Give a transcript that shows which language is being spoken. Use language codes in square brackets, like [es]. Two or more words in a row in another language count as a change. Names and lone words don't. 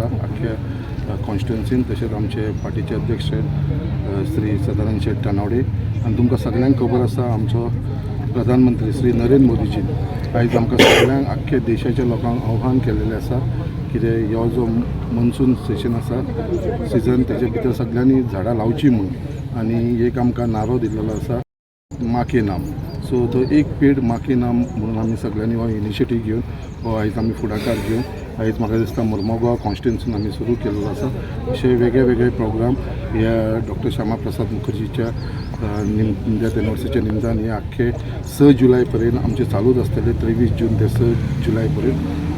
[kok] आख्या कॉन्स्टिट्युन्सीन, तशेंच आमचे पार्टीचे अध्यक्ष श्री सदानंद शेट टानावडे, आनी तुमकां सगळ्यांक खबर आसा आमचो प्रधानमंत्री श्री नरेंद्र मोदीजीन आयज आमकां सगळ्यांक आख्या देशाच्या लोकांक आव्हान केल्लेलें आसा कितें हो जो [en] monsoon session [kok] आसा सिजन तेजे भितर सगळ्यांनी झाडां लावची म्हणून, आनी एक आमकां नारो दिल्लो आसा [hi] माँ के नाम. [kok] सो तो [hi] एक पेड माँ के नाम [kok] म्हणून आमी सगळ्यांनी हो इनिशिएटीव घेवन हो आयज आमी फुडाकार घेवन आयज म्हाका दिसता मुर्मुगांव कॉन्स्टिट्युन्सीन आमी सुरू केल्लो आसा. अशे वेगळे वेगळे प्रोग्राम ह्या डॉक्टर श्यामा प्रसाद मुखर्जीच्या [en] death anniversaryच्या [kok] निमतान हे आख्खे 6 जुलय पर्यंत आमचे चालूच आसतले, 23 जून ते 6 जुलय पर्यंत.